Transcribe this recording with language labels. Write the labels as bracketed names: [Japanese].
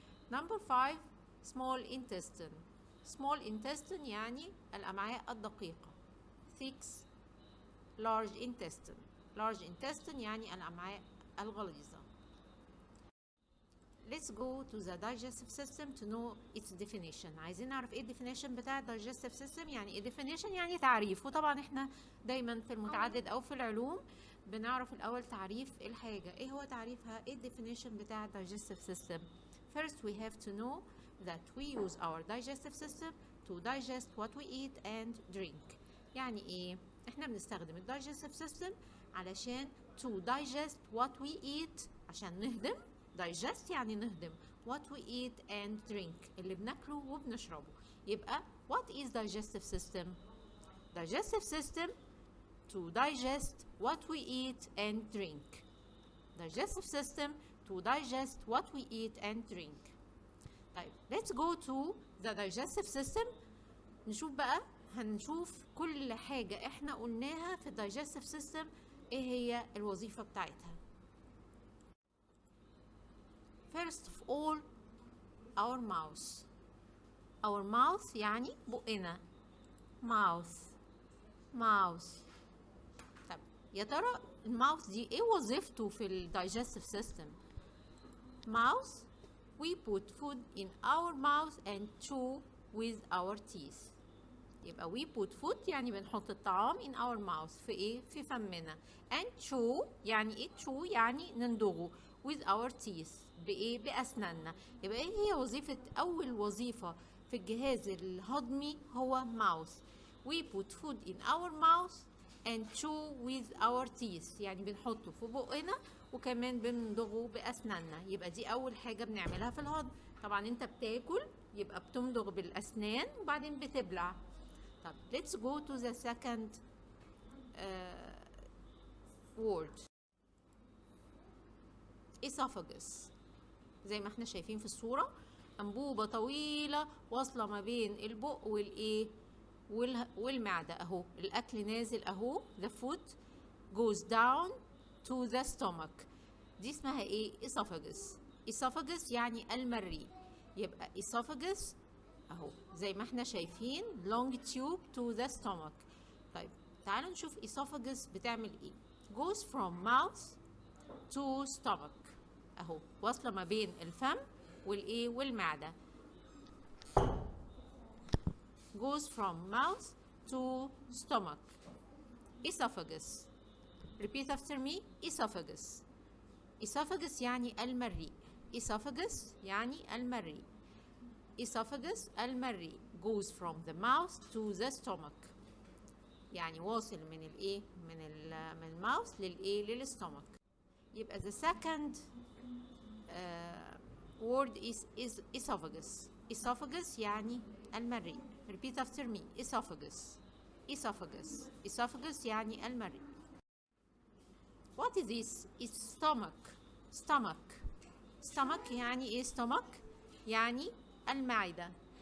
[English] Number 5 small intestine. [Arabic] small intestine يعني الأمعاء الدقيقة. [English] 6 large intestine. [Arabic] large intestine يعني الأمعاء الغليظة. [English] Let's go to the digestive system to know its definition. [Arabic] عايزين نعرف ايه definition بتاع digestive system. يعني ايه definition؟ يعني تعريف. وطبعا احنا دايما في المتعدد او في العلوم بنعرف الاول تعريف الحاجة. ايه هو تعريفها؟ ايه definition بتاع digestive system؟ [English] First we have to know that we use our digestive system to digest what we eat and drink. [Arabic] يعني ايه؟ احنا بنستخدم digestive system علشان [English] to digest what we eat، [Arabic] عشان نهضم. digest يعني نهضم. [English] what we eat and drink [Arabic] اللي بناكله وبنشربه. [English] يبقى what is digestive system؟ digestive system to digest what we eat and drink. digestive system to digest what we eat and drink. طيب let's go to the digestive system. [Arabic] نشوف بقى، هنشوف كل حاجة احنا قلناها في digestive system ايه هي الوظيفة بتاعتها. [English] First of all our mouth. our mouth [Arabic] يعني بقنا. [English] mouth. mouth. [Arabic] طب يا ترى الماوث دي ايه وظيفته في [English] الدايجستيف system? mouth we put food in our mouth and chew with our teeth. [Arabic] يبقى [English] we put food [Arabic] يعني بنحط الطعام [English] in our mouth [Arabic] في ايه؟ في فمنا. [English] and chew [Arabic] يعني ايه chew؟ يعني نندغه [English] with our teeth [Arabic] بايه؟ بأسناننا. يبقى ايه هي وظيفة أول وظيفة في الجهاز الهضمي؟ هو mouth. [English] we put food in our mouth and chew with our teeth [Arabic] يعني بنحطه في بقنا وكمان بنمضغه بأسناننا. يبقى دي أول حاجة بنعملها في الهضم. طبعا انت بتاكل يبقى بتمضغ بالأسنان وبعدين بتبلع. [English] طب let's go to the second word. esophagus. [Arabic] زي ما احنا شايفين في الصورة أنبوبة طويلة واصلة ما بين البق والإيه؟ والمعدة. أهو الأكل نازل أهو. [English] the food goes down to the stomach. [Arabic] دي اسمها إيه؟ esophagus. esophagus يعني المريء. يبقى esophagus أهو زي ما احنا شايفين [English] long tube to the stomach. [Arabic] طيب تعالوا نشوف esophagus بتعمل إيه. [English] goes from mouth to stomach. [Arabic] أهو واصلة ما بين الفم والإيه؟ والمعدة. [English] goes from mouth to stomach. esophagus. repeat after me. esophagus. [Arabic] esophagus يعني المريء. esophagus يعني المريء. [English] esophagus المريء goes from the mouth to the stomach. [Arabic] يعني واصل من الايه من الماوث للايه للستومك. [English] يبقى the second word is esophagus. [Arabic] esophagus يعني المريء. [English] repeat after me. esophagus. esophagus. [Arabic] esophagus يعني المريء. [English] what is this? it's stomach. stomach. [Arabic] stomach يعني ايه stomach؟ يعني المعدة.